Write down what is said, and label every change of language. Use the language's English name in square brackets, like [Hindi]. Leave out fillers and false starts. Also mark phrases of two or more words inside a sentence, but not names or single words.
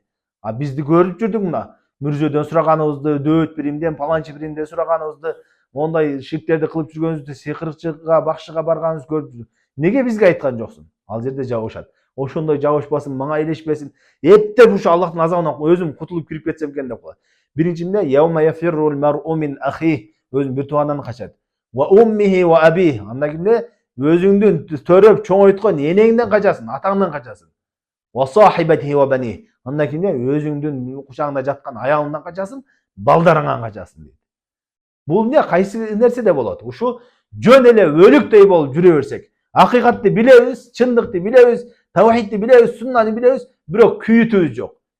[Kyrgyz] А бизди көрүп жүрдүң мына. Мүрзөдөн сураганыбызды, дөөт биримден, паланчы биримден сураганыбызды, мондай ширктерди кылып жүргөнүбүздү, сыйкырчыга, бакчыга барганыбызды көрүп жүрдүң. Неге бизге айткан жоксуң? Ал жерде жабышат. Ошондой жабышпасын, мага илешпесин. Эптеп ушу Аллахтын азабынан өзүм кутулуп кирип кетсем экен деп коет. Биринчи эмне? [Arabic] يوم يفر المرء من أخيه. [Kyrgyz] Өзүнүн бир тууганынан качат. [Arabic] وأمه وأبيه. [Kyrgyz] Андан кийин өзүңдүн төрөп чоңойткон энеңден качасың, атаңдан качасың. [Arabic] وصاحبته وبنيه. [Kyrgyz] Андан кийин өзүңдүн кучагыңда жаткан аялыңдан качасың, балдарыңан качасың дейт. Бул эмне? Кайсы нерседе болот? Ушу жөн эле өлүктөй болуп жүрө берсек, акыйкатты билебиз, чындыкты билебиз, тавхидти билебиз, суннаны билебиз, бирок күйүтүүбүз жок.